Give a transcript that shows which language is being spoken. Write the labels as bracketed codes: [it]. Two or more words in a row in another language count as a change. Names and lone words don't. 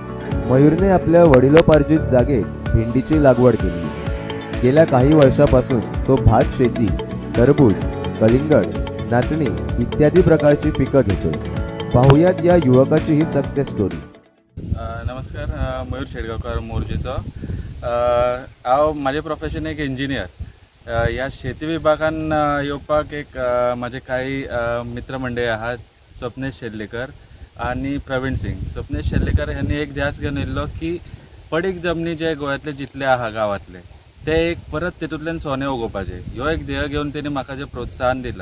[mr] मयूरने आपल्या वडिलोपार्जित जागेत भेंडीची लागवड केली। गेल्या काही वर्षापासून तो भात शेती, टरबूज, कलिंगड, नाचणी इत्यादी प्रकारची पिकं घेतोय। पाहुयात या युवकाची ही [en] success story. [kok] नमस्कार, मयूर शेडगावकर मोर्जीचा। हांव माझे प्रोफेशन एक इंजिनियर। या शेती विभागान येवपाक एक माझे काही मित्रमंडळी आहात, स्वप्नेश शेल्लेकर आणि प्रवीण सिंग। स्वप्नेश शेल्लेकर यांनी एक ध्यास घेवन येयल्लो की पडीक जमनी जे गोंयांतले जितले आहा गांवांतले ते एक परत तेतूंतल्यान सोने उगोवपाचें, ह्यो एक ध्येय घेवन तेणी म्हाका जे प्रोत्साहन दिलां।